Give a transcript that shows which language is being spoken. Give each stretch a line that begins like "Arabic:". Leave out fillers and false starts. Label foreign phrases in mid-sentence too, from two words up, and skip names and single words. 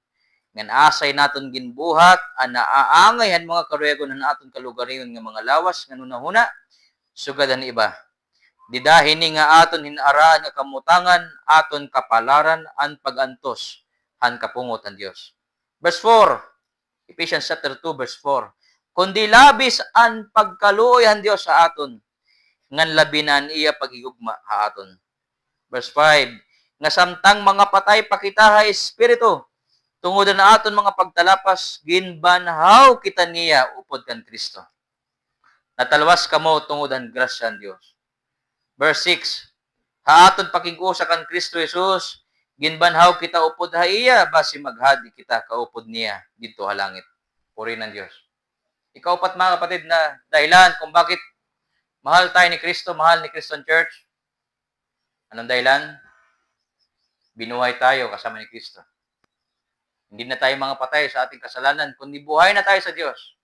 Waray: Ngan asay naton ginbuhat an naaangay han mga karuyagon han aton kalugariyon nga mga lawas nga nunahuna sugad an iba. Didahini nga aton hinaraan nga kamutangan aton kapalaran an pagantos han kapungot ang Dios.
English: Verse 4. Ephesians chapter 2 verse 4.
Waray: Kundi labis ang pagkaluoy ang Dios sa aton ngan labinan iya pagigugma ha aton.
English: Verse 5.
Waray: Nga samtang mga patay pakita ha espiritu tungod na aton mga pagtalapas ginbanhaw kita niya upod kan Kristo. Natalwas kamo tungod ang grasya ng Dios.
English: Verse 6.
Waray: Ha aton pakig-usa kan Kristo Jesus ginbanhaw kita upod ha iya basi maghadi kita kaupod niya dito ha langit.
Filipino: Puri ng Diyos. Ikaupat mga kapatid na dahilan kung bakit mahal tayo ni Kristo, mahal ni Kristo ang church. Anong dahilan? Binuhay tayo kasama ni Kristo. Hindi na tayo mga patay sa ating kasalanan, kundi buhay na tayo sa Diyos.